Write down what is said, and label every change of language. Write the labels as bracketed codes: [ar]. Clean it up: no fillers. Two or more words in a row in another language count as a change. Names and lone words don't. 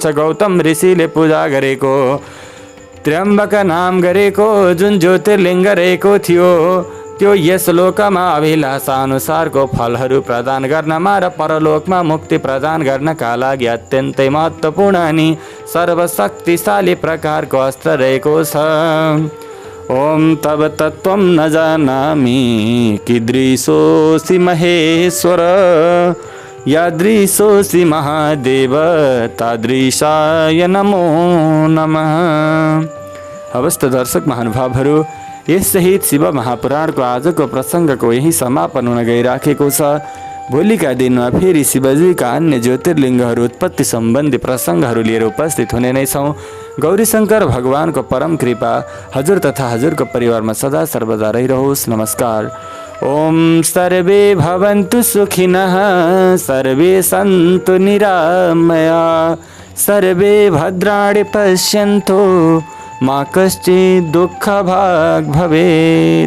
[ne] गौतम ऋषिले पूजा गरेको त्र्यम्बक नाम गरेको जुन ज्योतिर्लिङ्ग रहेको थियो त्यो यस लोकमा अभिलाषा अनुसारको फलहरू प्रदान गर्नमा र परलोकमा मुक्ति प्रदान गर्नका लागि अत्यन्तै महत्त्वपूर्ण अनि सर्वशक्तिशाली प्रकारको अस्त्र रहेको छ। [sa] ओम तब तत्त्वं न जानामि कीदृशोऽसि महेश्वर, यादृशोऽसि महादेव तादृशाय नमो नमः। [ne] हवस् त दर्शक महानुभावहरू, यससहित शिव महापुराणको आजको प्रसङ्गको यही समापन हुन गइराखेको छ। भोलिका दिनमा फेरि शिवजीका अन्य ज्योतिर्लिङ्गहरू उत्पत्ति सम्बन्धी प्रसङ्गहरू लिएर उपस्थित हुने नै छौँ। गौरीशङ्कर भगवानको परम कृपा हजुर तथा हजुरको परिवारमा सदा सर्वदा रहिरहोस्। नमस्कार। [sa] ओम सर्वे भवन्तु सुखिनः, सर्वे सन्तु निरामया, सर्वे भद्राणि पश्यन्तु, मा कश्चित् दुःखभाग् भवेत्।